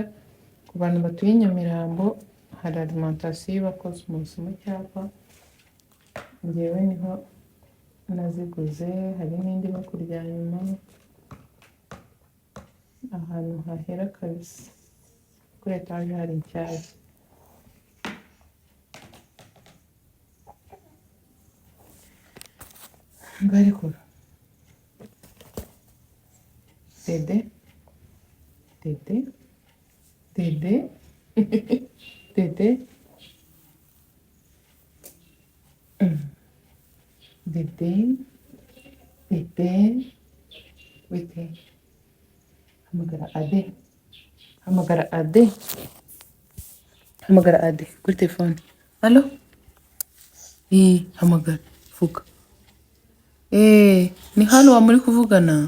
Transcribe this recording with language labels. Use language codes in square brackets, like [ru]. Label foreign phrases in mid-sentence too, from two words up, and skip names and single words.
[rw] Ku bantu batuye i Nyamirambo hari alimentation iba Cosmos mu cyapa, ngewe niho naziguze. Hari n'indi no kurya nyuma, ahantu hahera kabisa, kuri etaje hari inshyashya. Mbarikura dede dede dede dede. Dede, Dede, wite. Hamagara Ade. Hamagara Ade. Hamagara Ade kuri telefone. Alo? Hamagara. Vuga. Ni hano wa muri kuvugana?